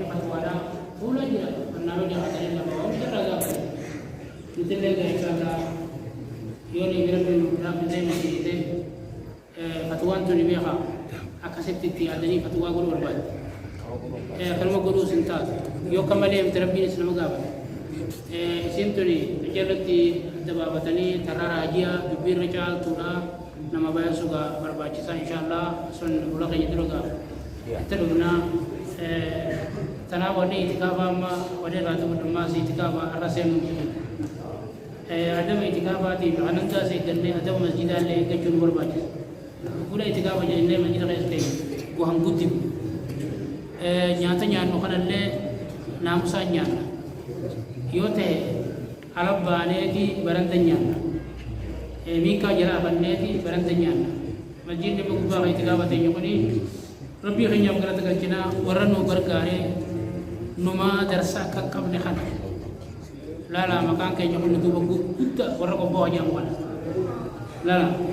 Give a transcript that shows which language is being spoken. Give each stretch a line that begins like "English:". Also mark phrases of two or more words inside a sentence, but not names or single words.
Oromo: fatwaadhaa fuula jira annaa wajjin hatanii lafa waan irraa gaafate nuti illee gaa inshaallah yoo dhibii rabbiin dhaabbitee masiitee fatwaan tuni beeka akkasitti itti yaadanii fatwaa godhuu barbaade kanuma godhuu sin taatu yoo kamalee miti rabbiin islama gaafate isin tuni jalatti adda baafatanii tarraa raajiyaa dubbiirra caaltuudha nama bayan suga barbaachisaa inshaallah sun ula keenya dura gaafa itti dhufnaa tanaaf wanni itikaafa amma wanni irraa ta'u dhummaas itikaafa irra seenuu adama itikaafaatiif anantaas eeggannee adama masjidaallee eeggachuun nu barbaachisa gula itikaafa jennee masjida keessa ta'e waan guddibu nyaata nyaannu kanallee naamusaan nyaanna yoo ta'e alabbaaneeti baranda nyaanna mika jala banneeti baranda nyaanna masjidni gubbaa kan itikaafa ta'e kuni rabbii keenyaaf galata galchina warra nu gargaaree numa darsa akka qabne kana lala maqaan keenya kun duuba guddaa warra qobboo hojjaamu kana lala